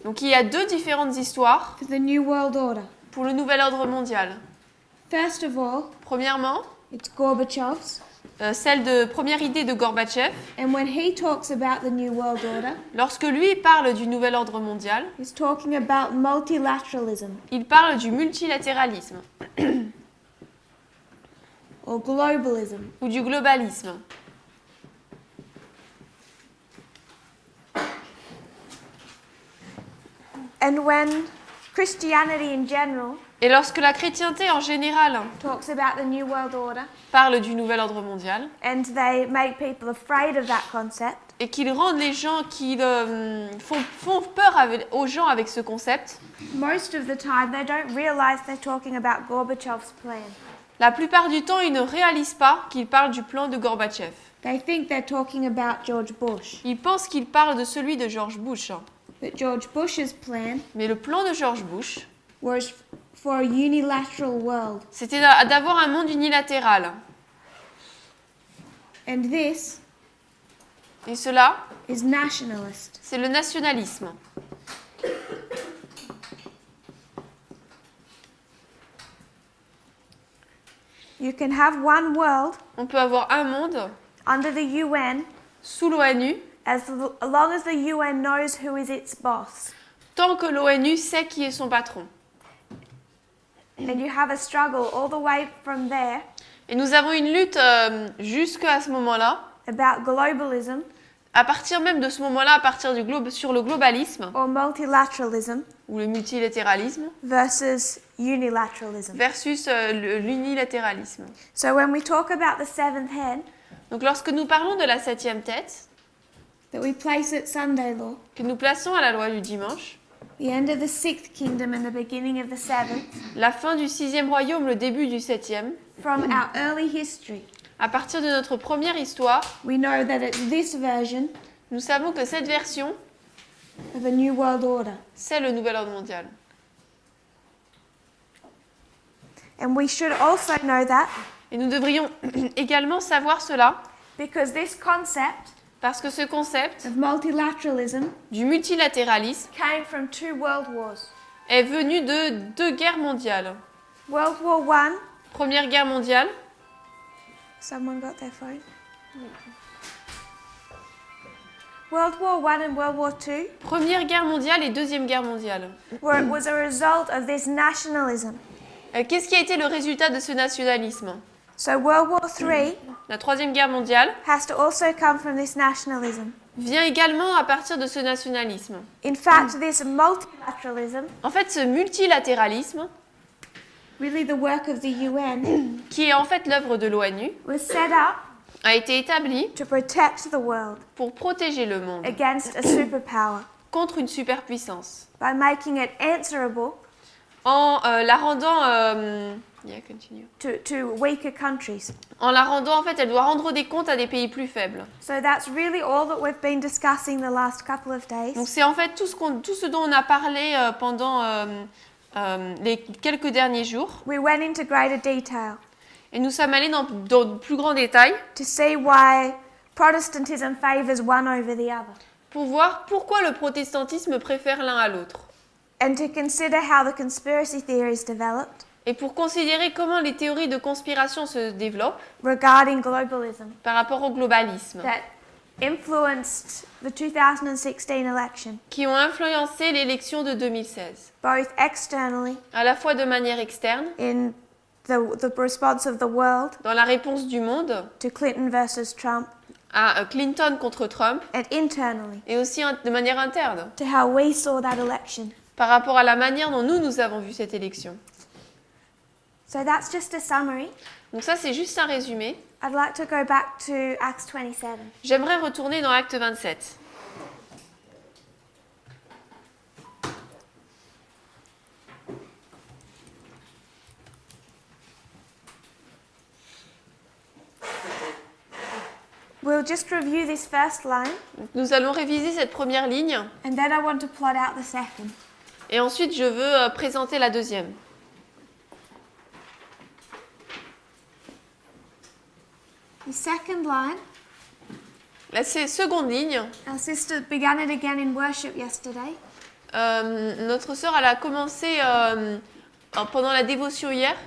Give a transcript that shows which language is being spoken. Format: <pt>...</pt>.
<fr>Donc il y a deux différentes histoires</fr> <en>for the New World Order.</en> <fr>pour le nouvel ordre mondial.</fr> <en>First of all,</en> <fr>Premièrement,</fr> <en>it's Gorbachev's.</en> <fr>Première idée de Gorbatchev,</fr> <en>And when he talks about the New World Order,</en> <fr>lorsque lui parle du nouvel ordre mondial,</fr> <en>he's talking about multilateralism</en> <fr>il parle du multilatéralisme</fr> <en>or globalism.</en> <fr>ou du globalisme.</fr> <en>And when Christianity in general</en> <fr>Et lorsque la chrétienté en général</fr> <en>talks about the New World Order</en> <fr>parle du nouvel ordre mondial</fr> <en>and they make people afraid of that concept,</en> <fr>et qu'ils rendent les gens font peur aux gens avec ce concept,</fr> <en>most of the time they don't realize they're talking about Gorbachev's plan.</en> <fr>la plupart du temps, ils ne réalisent pas qu'ils parlent du plan de Gorbatchev.</fr> <en>They think they're talking about George Bush.</en> <fr>Ils pensent qu'ils parlent de celui de George Bush.</fr> <en>But George Bush's plan</en> <fr>Mais le plan de George Bush,</fr> <en>was for a unilateral world.</en> <fr>c'était d'avoir un monde unilatéral.</fr> <en>And this</en> <fr>Et cela,</fr> <en>is nationalist.</en> <fr>c'est le nationalisme.</fr> <en>You can have one world</en> <fr>On peut avoir un monde</fr> <en>under the UN</en> <fr>sous l'ONU</fr> <en>as long as the UN knows who is its boss.</en> <fr>tant que l'ONU sait qui est son patron.</fr> <en>And you have a struggle all the way from there</en> <fr>Et nous avons une lutte jusqu'à ce moment-là,</fr> <en>about globalism</en> <fr>à partir même de ce moment-là, à partir sur le globalisme</fr> <en>or multilateralism</en> <fr>ou le multilatéralisme</fr> <en>versus unilateralism.</en> <fr>versus l'unilatéralisme.</fr> <en>So when we talk about the seventh head</en> <fr>Donc lorsque nous parlons de la septième tête,</fr> <en>that we place at Sunday law,</en> <fr>que nous plaçons à la loi du dimanche,</fr> <en>the end of the sixth kingdom and the beginning of the seventh,</en> <fr>la fin du sixième royaume, le début du septième,</fr> <en>from our early history,</en> <fr>à partir de notre première histoire,</fr> <en>we know that it's this version</en> <fr>nous savons que cette version,</fr> <en>of a new world order.</en> <fr>c'est le nouvel ordre mondial.</fr> <en>And we should also know that</en> <fr>Et nous devrions également savoir cela,</fr> <en>because this concept</en> <fr>parce que ce concept</fr> <en>of multilateralism</en> <fr>du multilatéralisme</fr> <en>came from two world wars.</en> <fr>est venu de deux guerres mondiales.</fr> <en>World War I,</en> <fr>Première guerre mondiale,</fr> <en>someone got their phone? World War I and World War II,</en> <fr>Première guerre mondiale et Deuxième guerre mondiale.</fr> <en>where it was a result of this nationalism.</en> <fr>Qu'est-ce qui a été le résultat de ce nationalisme?</fr> <en>So World War III</en> <fr>La Troisième guerre mondiale</fr> <en>has to also come from this nationalism.</en> <fr>vient également à partir de ce nationalisme.</fr> <en>In fact, this multilateralism,</en> <fr>En fait, ce multilatéralisme,</fr> <en>really the work of the UN,</en> <fr>qui est en fait l'œuvre de l'ONU,</fr> <en>was set up</en> <fr>a été établi</fr> <en>to protect the world</en> <fr>pour protéger le monde</fr> <en>against a superpower</en> <fr>contre une superpuissance,</fr> <en>by making it answerable</en> <fr>en la rendant... continue.</fr> <en>to weaker countries.</en> <fr>En la rendant, en fait, elle doit rendre des comptes à des pays plus faibles.</fr> <en>So that's really all that we've been discussing the last couple of days.</en> <fr>Donc c'est en fait tout ce dont on a parlé pendant les quelques derniers jours.</fr> <en>We went into greater detail</en> <fr>Et nous sommes allés dans de plus grands détails</fr> <en>to see why Protestantism favours one over the other,</en> <fr>pour voir pourquoi le protestantisme préfère l'un à l'autre.</fr> <en>and to consider how the conspiracy theories developed</en> <fr>Et pour considérer comment les théories de conspiration se développent</fr> <en>regarding globalism</en> <fr>par rapport au globalisme,</fr> <en>that influenced the 2016 election,</en> <fr>qui ont influencé l'élection de 2016,</fr> <en>both externally</en> <fr>à la fois de manière externe,</fr> <en>in the response of the world</en> <fr>dans la réponse du monde</fr> <en>to Clinton versus Trump,</en> <fr>à Clinton contre Trump,</fr> <en>and internally</en> <fr>et aussi de manière interne,</fr> <en>to how we saw that election.</en> <fr>par rapport à la manière dont nous avons vu cette élection.</fr> <en>So that's just a summary.</en> <fr>Donc ça, c'est juste un résumé.</fr> <en>I'd like to go back to Acts 27.</en> <fr>J'aimerais retourner dans Acte 27.</fr> <en>We'll just review this first line,</en> <fr>Donc, nous allons réviser cette première ligne,</fr> <en>and then I want to plot out the second.</en> <fr>et ensuite je veux présenter la deuxième.</fr> <en>The second line,</en> <fr>La seconde ligne,</fr> <en>our sister began it again in worship yesterday.</en> <fr>notre sœur, elle a commencé pendant la dévotion hier.</fr>